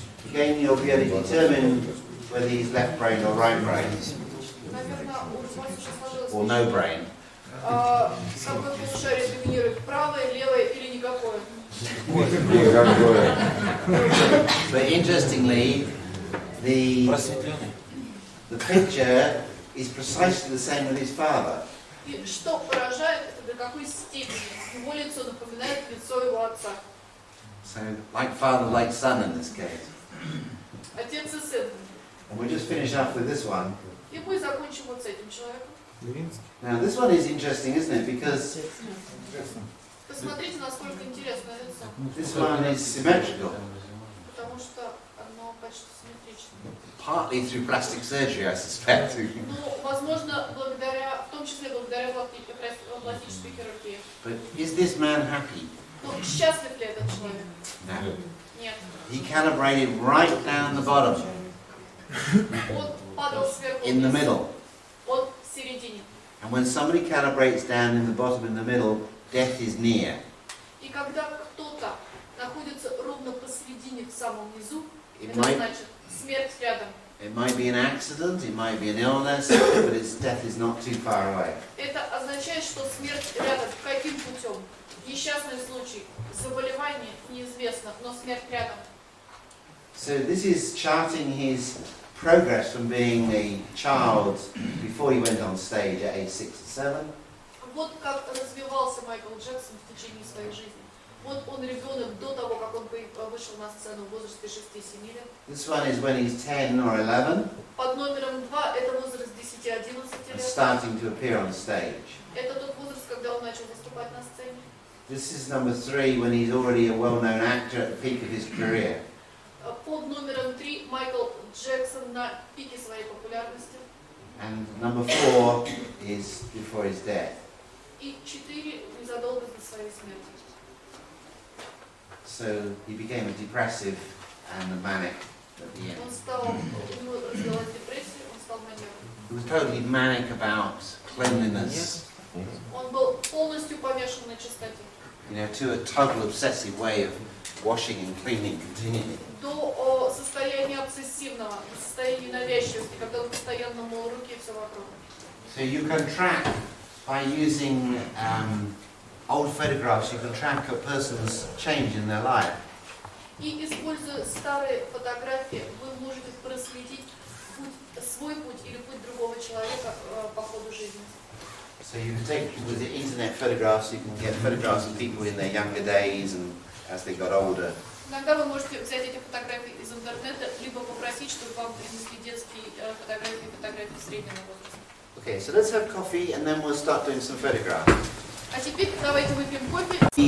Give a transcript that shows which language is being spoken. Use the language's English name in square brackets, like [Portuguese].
[English] again, you'll be able to determine whether he's left brain or right brain, [Russian] Наверное, у вас уже сложилось [English] or no brain. [Russian] какое полушарие доминирует, правое, левое или никакое. никакое. [English] But interestingly, the picture is precisely the same with his father. [Russian] И что поражает, это до какой степени его лицо напоминает лицо его отца. [English] So, like father, like son in this case. [Russian] Отец и сын. [English] And we'll just finish up with this one. [Russian] И мы закончим вот с этим человеком. [English] Now, this one is interesting, isn't it? Because [Russian] Посмотрите, насколько интересное лицо. [English] this one is symmetrical, [Russian] Потому что оно почти симметрично. [English] partly through plastic surgery, I suspect. [Russian] Ну, возможно, благодаря, в том числе благодаря пластической хирургии. [English] But is this man happy? [Russian] Но счастлив ли этот человек? [English] No. [Russian] Нет. [English] He calibrated right down the bottom, [Russian] Он падал сверху [English] in the [Russian] вниз. [English] middle. [Russian] Он в середине. [English] And when somebody calibrates down in the bottom, in the middle, death is near. [Russian] И когда кто-то находится ровно посередине, в самом низу, [English] It [Russian] это [English] might, [Russian] значит смерть рядом. [English] it might be an accident, it might be an illness, but its death is not too far away. [Russian] Это означает, что смерть рядом. Каким путем? Несчастный случай, заболевание неизвестно, но смерть рядом. [English] So this is charting his progress from being a child before he went on stage at age 6 or 7. [Russian] Вот как развивался Майкл Джексон в течение своей жизни. Вот он ребенок до того, как он вышел на сцену в возрасте 6-7 лет. [English] This one is when he's 10 or 11 [Russian] Под номером 2 это возраст 10-11 [English] and [Russian] лет. [English] starting to appear on stage. [Russian] Это тот возраст, когда он начал выступать на сцене. [English] This is number 3 when he's already a well-known actor at the peak of his career. [Russian] Под номером 3 Майкл Джексон на пике своей популярности. [English] And number 4 is before his death. [Russian] И 4 незадолго до своей смерти. [English] So he became a depressive and a manic at the end. [Russian] Он стал, у него развилась депрессия, он стал маньяком. [English] He was totally manic about cleanliness, [Russian] Он был полностью помешан на чистоте. [English] you know, to a total obsessive way of washing and cleaning continually. [Russian] До состояния обсессивного, до состояния навязчивости, когда он постоянно мыл руки и все вокруг. [English] So you can track, by using old photographs, you can track a person's change in their life. [Russian] И используя старые фотографии, вы можете проследить свой путь или путь другого человека по ходу жизни. [English] So you can take, with the internet photographs, you can get photographs of people in their younger days and as they got older. [Russian] Иногда вы можете взять эти фотографии из интернета, либо попросить, чтобы вам принесли детские фотографии среднего возраста. [English] Okay, so let's have coffee and then we'll start doing some photographs. [Russian] А теперь давайте выпьем кофе.